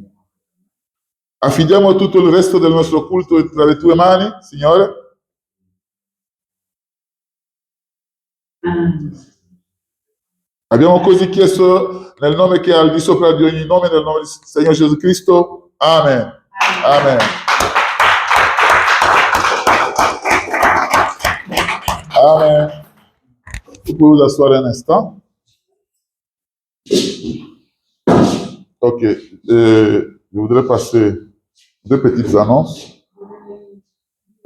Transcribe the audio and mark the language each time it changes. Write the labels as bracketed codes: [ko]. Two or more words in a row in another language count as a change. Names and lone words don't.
[it] Affidiamo tutto il resto del nostro culto tra le tue mani, Signore. Amen. Abbiamo così chiesto nel nome che è al di sopra di ogni nome, nel nome del Signore Gesù Cristo. Amen. Amen. Amen. [fr] Vous pouvez vous asseoir un instant. Ok. Je voudrais passer deux petites annonces.